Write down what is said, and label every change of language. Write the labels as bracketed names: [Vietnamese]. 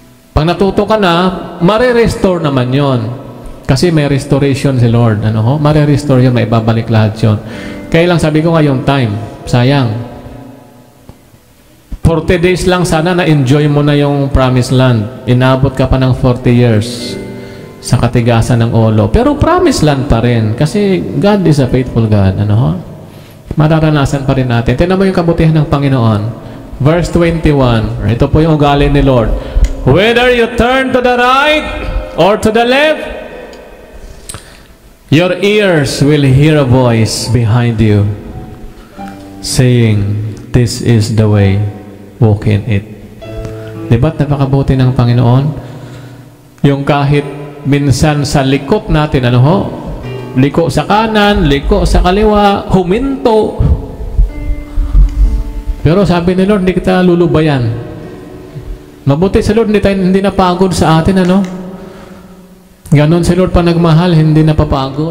[Filipino] Pag natuto ka na, mare-restore naman yon. Kasi may restoration si Lord. Mare-restore yun, may babalik lahat yun. Kaya lang sabi ko ngayong time, sayang. 40 days lang sana na-enjoy mo na yung promised land. Inabot ka pa ng 40 years sa katigasan ng ulo. Pero promised land pa rin. [English] Kasi God is a faithful God. [Filipino] Mararanasan pa rin natin. Tingnan mo yung kabutihan ng Panginoon. Verse 21. Ito po yung ugali ni Lord. [English] Whether you turn to the right or to the left, your ears will hear a voice behind you saying, this is the way, walk in it. [Filipino] Diba't napakabuti ng Panginoon? Yung kahit minsan sa likot natin, liko sa kanan, liko sa kaliwa, huminto. Pero sabi ni Lord, hindi kita lulubayan. Mabuti sa Lord, hindi napagod sa atin, Ganon si Lord pa nagmahal, hindi napapagod.